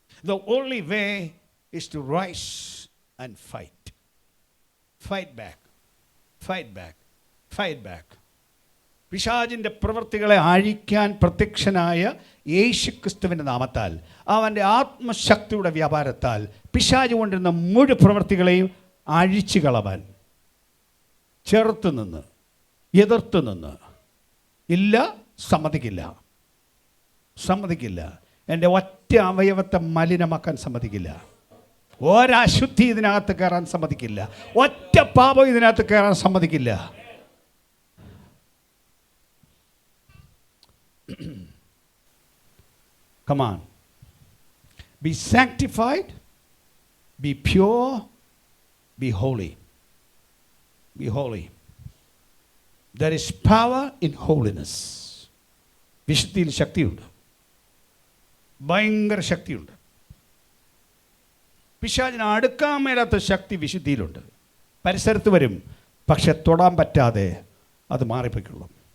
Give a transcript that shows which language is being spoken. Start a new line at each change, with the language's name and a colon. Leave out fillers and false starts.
English: The only way is to rise and fight. Fight back. Fight back. Fight back.
Malayalam: പിശാചിൻ്റെ പ്രവൃത്തികളെ അഴിക്കാൻ പ്രത്യക്ഷനായ യേശുക്രിസ്തുവിൻ്റെ നാമത്താൽ, അവൻ്റെ ആത്മശക്തിയുടെ വ്യാപാരത്താൽ പിശാച് കൊണ്ടിരുന്ന മുഴുവൻ പ്രവൃത്തികളെയും അഴിച്ചു കളവാൻ ചെറുത്തു നിന്ന്, എതിർത്ത് നിന്ന്, ഇല്ല, സമ്മതിക്കില്ല, സമ്മതിക്കില്ല. എൻ്റെ ഒറ്റ അവയവത്തെ മലിനമാക്കാൻ സമ്മതിക്കില്ല. ഒരശുദ്ധി ഇതിനകത്ത് കയറാൻ സമ്മതിക്കില്ല. ഒറ്റ പാപം ഇതിനകത്ത് കയറാൻ സമ്മതിക്കില്ല.
English: Come on. Be sanctified, be pure, be holy. Be holy. There is power in holiness.
Malayalam: വിശുദ്ധിയിൽ ശക്തിയുണ്ട്, ഭയങ്കര ശക്തിയുണ്ട്. പിശാചിന് അടുക്കാൻ മേലാത്ത ശക്തി വിശുദ്ധിയിലുണ്ട്. പരിസരത്ത് വരും, പക്ഷെ തൊടാൻ പറ്റാതെ അത് മാറിപ്പോയിക്കൊള്ളും.